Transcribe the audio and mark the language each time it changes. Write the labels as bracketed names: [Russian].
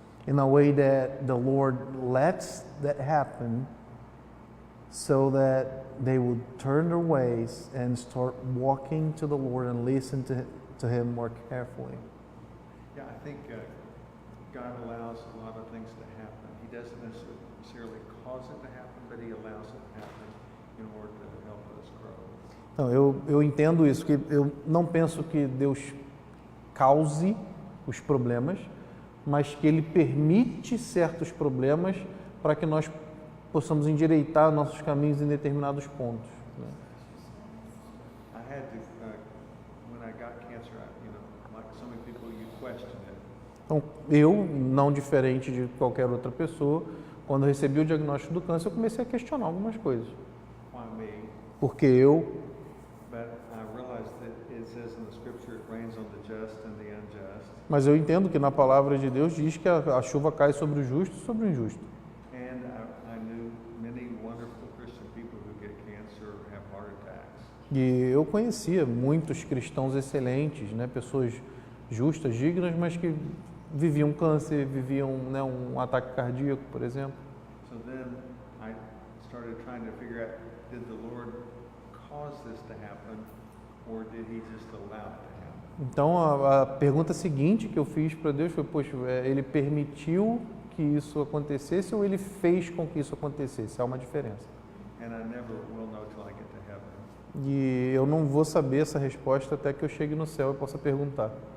[English] In a way that the Lord lets that happen so that they would turn their ways and start walking to the Lord and listen to Him more carefully. Yeah, I think God allows a lot of things to happen. He doesn't necessarily cause it to happen, but He allows it to happen in order to help us grow. [Portuguese] Então, eu entendo isso, que eu não penso que Deus cause os problemas, mas que Ele permite certos problemas para que nós possamos endireitar nossos caminhos em determinados pontos. Né? [English] I had to, when I got cancer, like so many people, you question it. [Portuguese] Então, eu, não diferente de qualquer outra pessoa, quando eu recebi o diagnóstico do câncer, eu comecei a questionar algumas coisas. [English] Why me? [Portuguese] Porque eu, [English] But I realized that it says in the scripture, it rains on the just and the unjust. [Portuguese] mas eu entendo que na palavra de Deus diz que a chuva cai sobre o justo e sobre o injusto. [English] And I knew many wonderful Christian people who get cancer or have heart attacks. [Portuguese] E eu conhecia muitos cristãos excelentes, né, pessoas justas, dignas, mas que viviam câncer, viviam, né, um ataque cardíaco, por exemplo. [English] So then I started trying to figure out, did the Lord cause this to happen or did he just allow it to happen? [Portuguese] Então a pergunta seguinte que eu fiz para Deus foi, poxa, ele permitiu que isso acontecesse ou ele fez com que isso acontecesse? Há uma diferença. [English] And I never will know till I get to heaven. [Portuguese] E eu não vou saber essa resposta até que eu chegue no céu e possa perguntar.